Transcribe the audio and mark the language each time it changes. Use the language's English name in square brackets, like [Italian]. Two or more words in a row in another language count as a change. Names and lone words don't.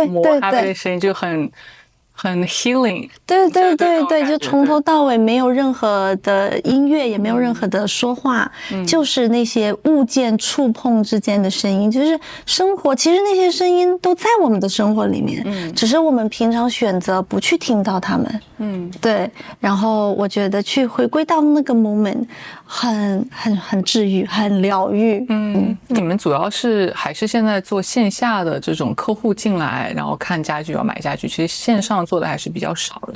[Chinese] 磨咖啡的聲音就很很 healing。对对对对，就从头到尾没有任何的音樂，也没有任何的说話，就是那些物件触碰之間的声音，就是生活。其實那些聲音都在我們的生活裡面，只是我們平常選擇不去聽到它們。對。然後我覺得去回歸到那個 moment， 很治癒，很療癒。你們主要是還是現在做線下的這種客戶進來，然後看家具要買家具，其實線上做的還是比較少的。